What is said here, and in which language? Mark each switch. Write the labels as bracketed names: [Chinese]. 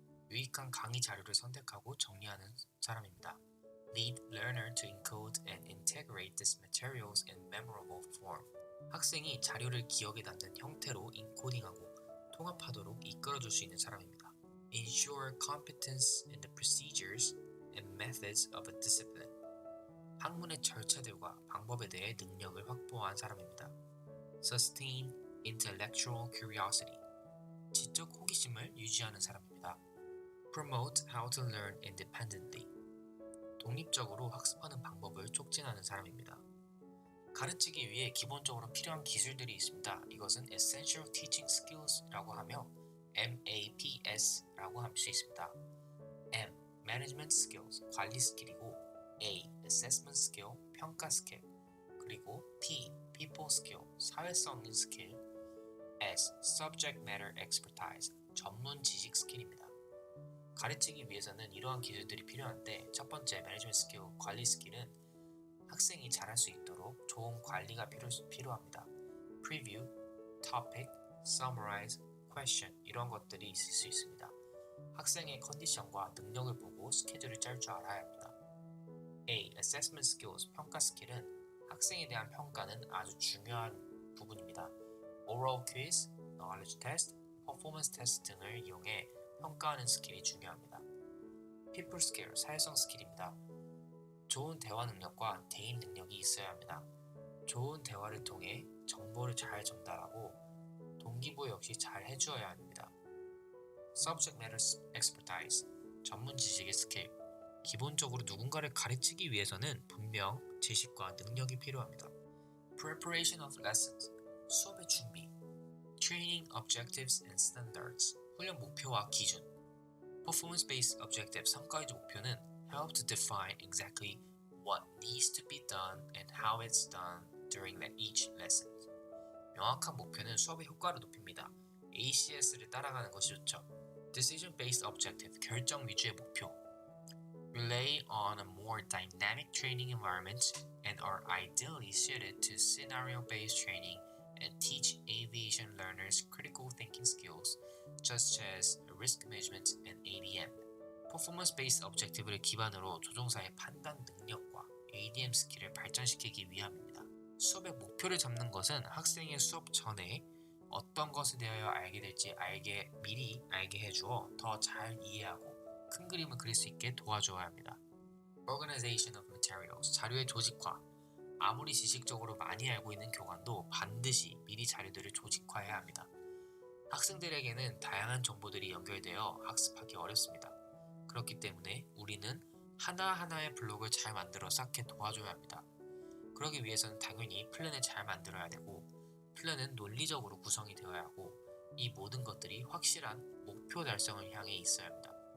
[Korean] 유익한 강의 자료를 선택하고 정리하는 사람입니다. [English] Lead learner to encode and integrate these materials in memorable form. [Korean] 학생이 자료를 기억에 남는 형태로 인코딩하고 통합하도록 이끌어줄 수 있는 사람입니다. [English] Ensure competence in the procedures and methods of a discipline. [Korean] 학문의 절차들과 방법에 대해 능력을 확보한 사람입니다. [English] Sustain intellectual curiosity. [Korean] 지적 호기심을 유지하는 사람입니다. [English] Promote how to learn independently. [Korean] 독립적으로 학습하는 방법을 촉진하는 사람입니다. 가르치기 위해 기본적으로 필요한 기술들이 있습니다. 이것은 Essential Teaching Skills라고 하며 MAPS라고 할 수 있습니다. M. Management Skills, 관리 스킬이고 A. Assessment Skill, 평가 스킬 그리고 P. People Skill, 사회성인 스킬 S. Subject Matter Expertise, 전문 지식 스킬입니다. 가르치기 위해서는 이러한 기술들이 필요한데 첫 번째 매니지먼트 스킬, 관리 스킬은 학생이 잘할 수 있도록 좋은 관리가 필요합니다. Preview, Topic, Summarize, Question 이런 것들이 있을 수 있습니다. 학생의 컨디션과 능력을 보고 스케줄을 짤 줄 알아야 합니다. A. Assessment Skills, 평가 스킬은 학생에 대한 평가는 아주 중요한 부분입니다. Oral Quiz, Knowledge Test, Performance Test 등을 이용해 평가하는 스킬이 중요합니다. People Skill, 사회성 스킬입니다. 좋은 대화 능력과 대인 능력이 있어야 합니다. 좋은 대화를 통해 정보를 잘 전달하고 동기부여 역시 잘 해주어야 합니다. Subject Matter Expertise, 전문 지식의 스킬. 기본적으로 누군가를 가르치기 위해서는 분명 지식과 능력이 필요합니다. [English] Preparation of Lessons, 수업의 준비. Training Objectives and Standards, 훈련 목표와 기준. Performance-based objective, 성과의지 목표는 help to define exactly what needs to be done and how it's done during each lesson. [Korean] 명확한 목표는 수업의 효과를 높입니다. ACS를 따라가는 것이 좋죠. Decision-based objective, 결정 위주의 목표. [English] Rely on a more dynamic training environment and are ideally suited to scenario-based training and teach aviation learners critical thinking skills such as risk management and ADM. [Korean] Performance-based objective를 기반으로 조종사의 판단 능력과 ADM 스킬을 발전시키기 위함입니다. 수업의 목표를 잡는 것은 학생의 수업 전에 어떤 것에 대하여 알게 될지 미리 알게 해주어 더 잘 이해하고 큰 그림을 그릴 수 있게 도와줘야 합니다. [English] Organization of materials, 자료의 조직화. [Korean] 아무리 지식적으로 많이 알고 있는 교관도 반드시 미리 자료들을 조직화해야 합니다. 학생들에게는 다양한 정보들이 연결되어 학습하기 어렵습니다. 그렇기 때문에 우리는 하나하나의 블록을 잘 만들어 쌓게 도와줘야 합니다. 그러기 위해서는 당연히 플랜을 잘 만들어야 되고 플랜은 논리적으로 구성이 되어야 하고 이 모든 것들이 확실한 목표 달성을 향해 있어야 합니다.